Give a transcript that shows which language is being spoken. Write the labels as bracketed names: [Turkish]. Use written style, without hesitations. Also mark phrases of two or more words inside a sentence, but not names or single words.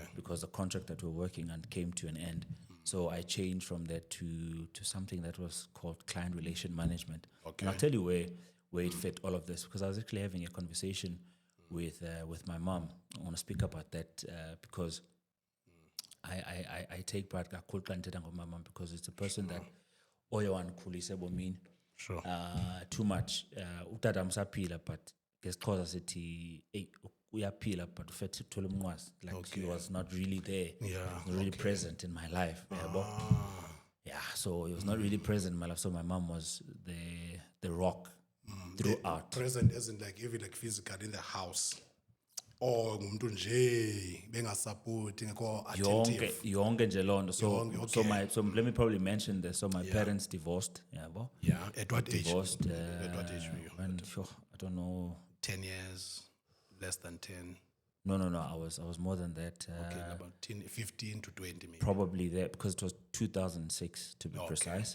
[English] Because the contract that we were working on came to an end. So I changed from that to something that was called client relation management. Okay. And I'll tell you where it fit all of this, because I was actually having a conversation with my mom. I want to speak about that because I take pride [Xhosa] kakhulu xa ndithetha ngomama, [English] because it's a person that [Xhosa] oye wandikhulise ebomini. [English] Sure. Too much. [Xhosa] Utata msaphila, but ngesixhosa sithi uyaphila but ufethe uthola umnqwazi. [English] Like he was not really there. Yeah. Not really present in my life. Yeah, so he was not really present in my life. So my mom was the rock throughout. Present isn't like even like physical in the house. [Xhosa] Or ngumuntu nje bengasupporti ngekho attentive. Yonke nje loo nto. [English] So okay. so let me probably mention this. So my parents divorced. Yabo. Yeah. At what age? Divorced. At what age were you? When, I don't know. 10 years, less than 10. No. I was more than that. Okay, about 15 to 20 maybe. Probably there, because it was 2006 to be precise.